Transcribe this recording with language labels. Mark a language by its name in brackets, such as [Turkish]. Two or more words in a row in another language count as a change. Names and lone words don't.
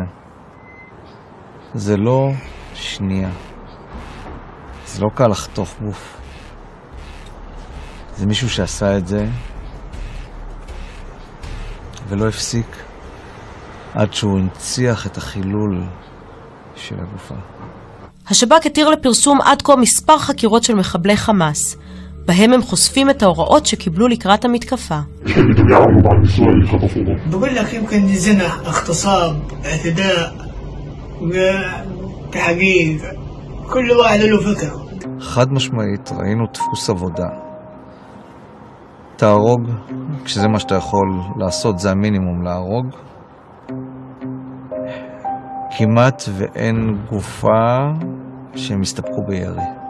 [Hebrew] זה לא שנייה, זה לא קל לחתוך גוף, זה מישהו שעשה את זה ולא הפסיק עד שהוא הנציח את החילול של הגופה. השב"כ התיר לפרסום עד כה מספר חקירות של מחבלי חמאס, בהם הם חושפים את ההוראות שקיבלו לקראת המתקפה. [Arabic] بقول لك يمكن زنا اغتصاب اعتداء تحقيق كل واحد له فكره. [Hebrew] חד משמעית ראינו דפוס עבודה. תהרוג, כשזה מה שאתה יכול לעשות, זה המינימום להרוג. כמעט ואין גופה שהם הסתפקו בירי.